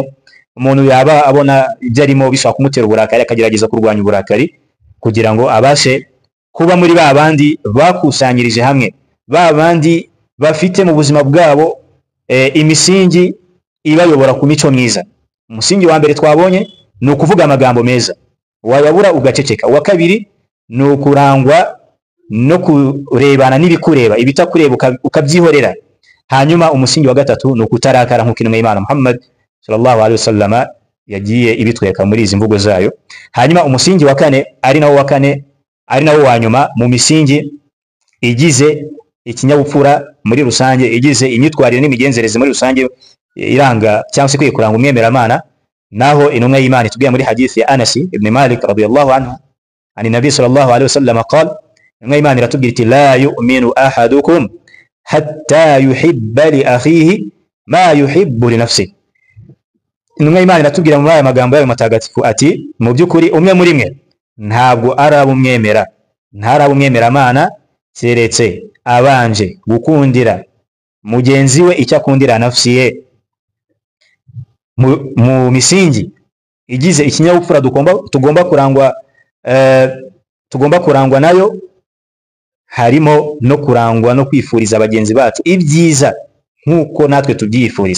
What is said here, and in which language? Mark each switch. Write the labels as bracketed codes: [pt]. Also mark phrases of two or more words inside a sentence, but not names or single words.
[rw] Umuntu yaba abona ibyo arimo bishobora kumutera uburakari, akagerageza kurwanya uburakari kugira ngo abashe kuba muri ba bandi bakusanyirije hamwe, ba bandi bafite mu buzima bwabo imisingi ibayobora ku mico myiza. Umusingi wa mbere twabonye ni ukuvuga amagambo meza, wayabura ugaceceka. Uwa kabiri ni ukurangwa no kurebana n'ibikureba, ibitakureba ukabyihorera. Hanyuma umusingi wa gatatu ni ukutarakara, nk'uko intumwa y'Imana Muhammad [ar] صلى الله عليه وسلم [rw] yagiye ibitwereka muri izi mvugo zayo. Hanyuma umusingi wa kane, ari nawo wa nyuma mu misingi igize ikinyabupfura muri rusange, igize imyitwarire n'imigenzereze muri rusange iranga cyangwa se kwiye kuranga umwemeramana, naho intumwa y'Imana itubwira muri hadithi ya Anas ibn Malik [ar] رضي الله عنه عن النبي صلى الله عليه وسلم قال, [rw] intumwa y'Imana iratubwira iti [ar] لا يؤمن أحدكم حتى يحب لأخيه ما يحب لنفسه. [rw] Intumwa y'Imana iratubwira muri aya magambo yayo matagatifu ati, mu by'ukuri umwe muri mwe ntabwo arabumwemeramana keretse abanje gukundira mugenzi we icyo akundira nafsi ye. Mu misingi igize ikinyabupfura tugomba kurangwa nayo, harimo no kurangwa no kwifuriza bagenzi bacu ibyiza nk'uko natwe tubyifuriza.